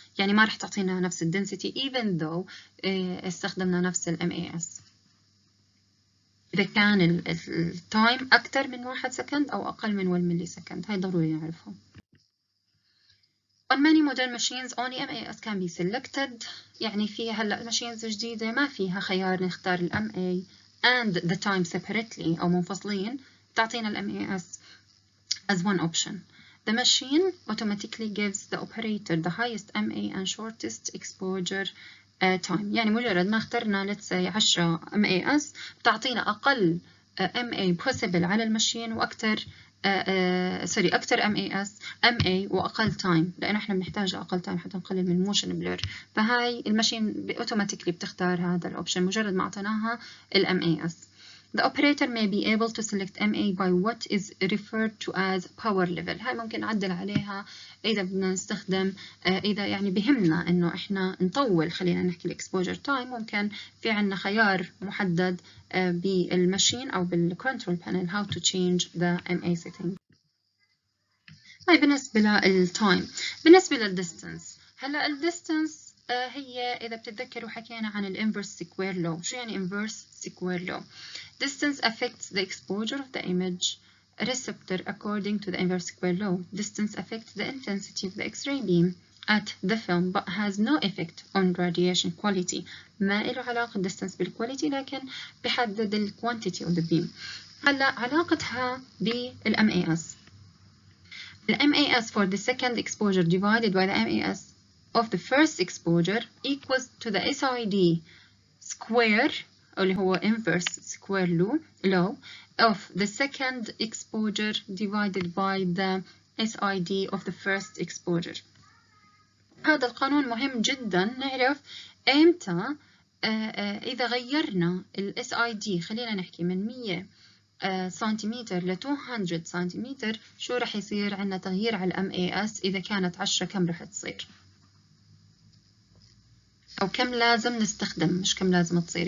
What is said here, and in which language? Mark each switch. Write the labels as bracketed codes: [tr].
[ar] يعني ما رح تعطينا نفس ال density [en] even though [ar] استخدمنا نفس ال MAS إذا كان ال time أكثر من 1 second أو أقل من 1 millisecond. هاي ضروري نعرفهم. [en] On many modern machines only MAS can be selected. [ar] يعني في هلا الماشينز الجديدة ما فيها خيار نختار ال MA [en] and the time separately [ar] أو منفصلين، تعطينا ال MAS [en] as one option. The machine automatically gives the operator the highest MA and shortest exposure time. [ar] يعني مجرد ما اخترنا [en] let's say [ar] 10 MAS بتعطينا أقل MA possible على الماشين وأكثر سوري أكثر MA وأقل تايم، لأنه إحنا بنحتاج أقل تايم حتى نقلل من الموشن بلور. فهاي الماشين أوتوماتيكلي بتختار هذا الأوبشن مجرد ما أعطيناها MAS. [en] The operator may be able to select MA by what is referred to as power level. [ar] هاي ممكن نعدل عليها إذا بدنا نستخدم إذا يعني بهمنا إنه إحنا نطول، خلينا نحكي الإكسبوجر تايم، ممكن في عنا خيار محدد بالماشين أو بالكنترول بانل [en] how to change the MA setting. [ar] هاي بالنسبة للتايم. بالنسبة للديستانس، هلا الديستانس هي إذا بتتذكروا حكينا عن الانفرس سكوير لو. شو يعني انفرس سكوير لو؟ [en] Distance affects the exposure of the image receptor according to the inverse square law. Distance affects the intensity of the X-ray beam at the film but has no effect on radiation quality. [ar] ما له علاقة distance بالquality لكن بحدد ال [en] quantity of the beam. [ar] هلا علاقتها بالMAS. [en] The MAS for the second exposure divided by the MAS of the first exposure equals to the SID square [ar] اللي هو [en] inverse square law of the second exposure divided by the SID of the first exposure. [ar] هذا القانون مهم جدا نعرف امتى إذا غيرنا ال SID، خلينا نحكي من 100 سنتيمتر ل 200 سنتيمتر، شو رح يصير عندنا تغيير على MAS. إذا كانت 10 كم رح تصير، أو كم لازم نستخدم، مش كم لازم تصير.